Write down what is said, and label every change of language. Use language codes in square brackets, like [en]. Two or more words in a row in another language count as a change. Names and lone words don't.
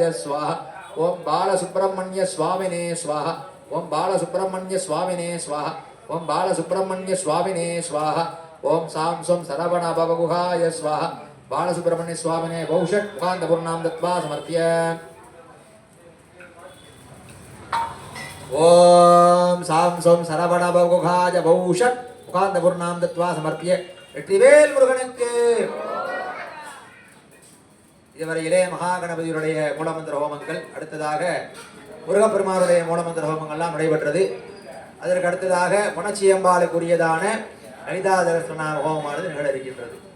[sa] स्वाहा ओम बालसुब्रह्मण्य स्वामिने स्वाहा ओम बालसुब्रह्मण्य स्वामिने स्वाहा ओम बालसुब्रह्मण्य स्वामिने स्वाहा ओम सांसों सरवणभवगुहाय स्वाहा बालसुब्रह्मण्य स्वामिने बहुषट् मुखान्तपूर्णां दत्त्वा समर्प्य ओम सांसों सरवणभवगुहाय बहुषट् मुखान्तपूर्णां दत्त्वा समर्प्य [ta] வெற்றிவேல் முருகனுக்கு. இதுவரையிலே மகாகணபதியுடைய மூலமந்திர ஹோமங்கள், அடுத்ததாக முருகப்பெருமானுடைய மூலமந்திர ஹோமங்கள்லாம் நடைபெற்றது. அதற்கு அடுத்ததாக புணச்சியம்பாளுக்குரியதான லலிதா தரிசன ஹோமமானது நிகழ இருக்கின்றது.